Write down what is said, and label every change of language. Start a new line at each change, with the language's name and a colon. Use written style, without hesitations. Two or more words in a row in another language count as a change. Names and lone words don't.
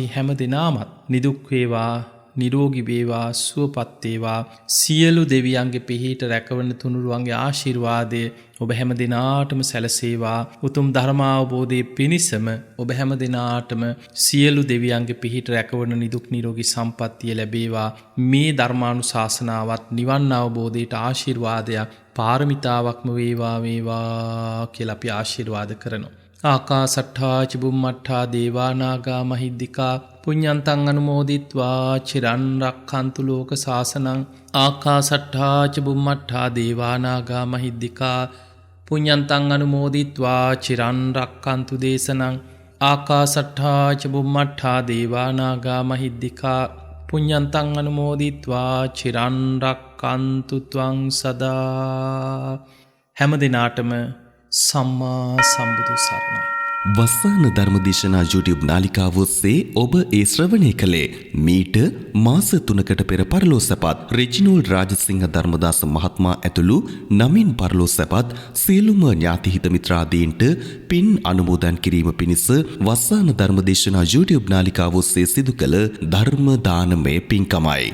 Sinhala: හැම දිනාමත් නිදුක් වේවා නිරෝගී වේවා සුවපත් වේවා සියලු දෙවියන්ගේ පිහිට රැකවන තුනුරුවන්ගේ ආශිර්වාදය ඔබ හැම දිනාටම සැලසේවා උතුම් ධර්මාවබෝධයේ පිණිසම ඔබ හැම දිනාටම සියලු දෙවියන්ගේ පිහිට රැකවන නිදුක් නිරෝගී සම්පන්නිය ලැබේවා මේ ධර්මානුශාසනාවත් නිවන් අවබෝධයට ආශිර්වාදයක් පාරමිතාවක්ම වේවා කියලා අපි ආශිර්වාද කරනවා.
Pali: ආකාසට්ඨා ච බුම්මට්ඨා දේවා නාග මහිද්దికා පුඤ්ඤන්තං අනුමෝදිත්වා චිරන් රක්ඛන්තු ලෝක සාසනං. ආකාසට්ඨා ච බුම්මට්ඨා දේවා නාග මහිද්దికා පුඤ්ඤන්තං අනුමෝදිත්වා චිරන් රක්ඛන්තු දේශනං. ආකාසට්ඨා ච බුම්මට්ඨා දේවා නාග මහිද්దికා පුඤ්ඤන්තං අනුමෝදිත්වා චිරන් රක්ඛන්තු ත්වං සදා.
Sinhala: හැම දිනාටම සම්මා සම්බුදු සරණයි. වස්සාන ධර්මදේශනා YouTube නාලිකාව ඔස්සේ ඔබ ඒ ශ්‍රවණය කළේ මීට මාස 3කට පෙර පරලෝසපත් රෙජිනෝල් රාජසිංහ ධර්මදාස මහත්මයා ඇතුළු නමින් පරලෝසපත් සියලුම ඥාතිහිත මිත්‍රාදීන්ට පින් අනුමෝදන් කිරීම පිණිස වස්සාන ධර්මදේශනා YouTube නාලිකාව ඔස්සේ සිදු කළ ධර්ම දානමය පින්කමයි.